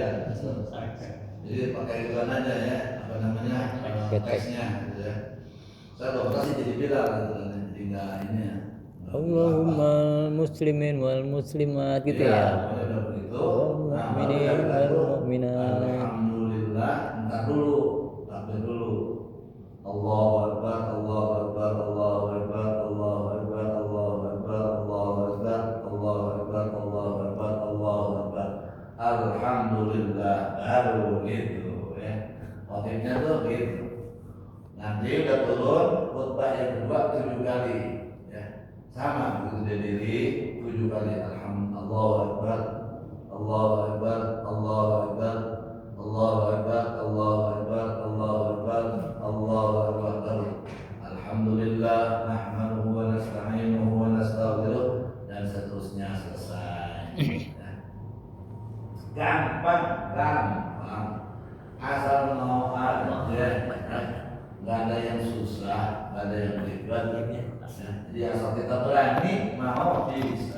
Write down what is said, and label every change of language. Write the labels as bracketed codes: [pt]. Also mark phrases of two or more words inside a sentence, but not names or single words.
[id] Jadi pakai ikutan aja ya, apa namanya teksnya gitu ya. Saya belum kasih jadi Bilal gitu kan, jadi nggak ini ya. [ar] اللهم مسلمين والمسلمات [id] gitu ya. Udah begitu. [ar] مؤمنين والمؤمنات. [id] Alhamdulillah, entar dulu, takbir dulu. [ar] الله أكبر الله أكبر الله أكبر الله أكبر الله أكبر الله أكبر الله أكبر الله أكبر الله أكبر. [id] Alhamdulillah, baru gitu ya. Motifnya tuh gitu. Nanti udah turun khutbah yang kedua 7 kali ya. Sama begitu dia diri 7 kali. [ar] الحمدلله الله أكبر الله أكبر الله أكبر الله أكبر الله أكبر الله أكبر الله أكبر. الحمدلله نحمده ونستعينه ونستغفره [id] dan seterusnya selesai. Gampang, asal mau ada ya, nggak ada yang susah, nggak ada yang ribet ya. Jadi asal kita berani mau bisa.